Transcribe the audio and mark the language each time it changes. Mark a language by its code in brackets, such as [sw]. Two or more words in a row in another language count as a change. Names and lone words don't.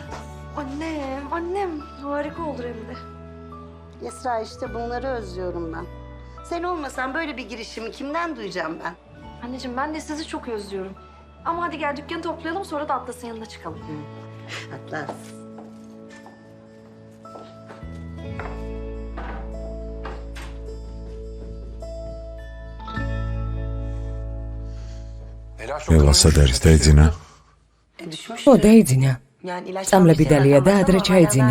[tr] Annem harika olur hem de. Esra işte bunları özlüyorum ben. Sen olmasan böyle bir girişimi kimden duyacağım ben? Anneciğim ben de sizi çok özlüyorum. Ama hadi gel dükkanı toplayalım sonra da Atlas'ın yanına çıkalım. Atlas. [ka] ელას სად არის დაიძინა? ხო, დაიძინა. წამლები დალია და ადრე ჩაიძინა.